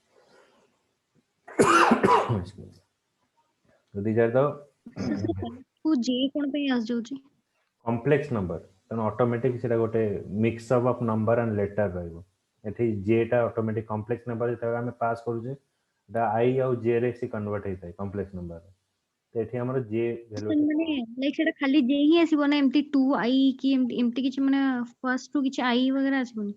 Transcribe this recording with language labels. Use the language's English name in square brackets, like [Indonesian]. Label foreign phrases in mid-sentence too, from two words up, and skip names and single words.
[English] So these are the [Odia] j କଣ ପାଇଁ ଆସିଯାଉଛି? [English] complex number. [Odia] ତେଣୁ ଅଟୋମେଟିକ ସେଟା ଗୋଟେ [English] mix up of number and letter [Odia] ରହିବ। ଏଠି j ଟା ଅଟୋମେଟିକ [English] complex number [Odia] ଯେତେବେଳେ ଆମେ ପାସ୍ କରୁଛେ ଏଟା i ଆଉ j ରେ ସେ କନଭର୍ଟ ହେଇଥାଏ [English] complex number. [Odia] ତ ଏଠି ଆମର j ଭ୍ୟାଲୁ ମାନେ ଲାଇକ ସେଟା ଖାଲି j ହିଁ ଆସିବ ନା ଏମିତି 2i କି ଏମିତି କିଛି ମାନେ ଫାର୍ଷ୍ଟ ରୁ କିଛି i वगैरह ଆସିବନି?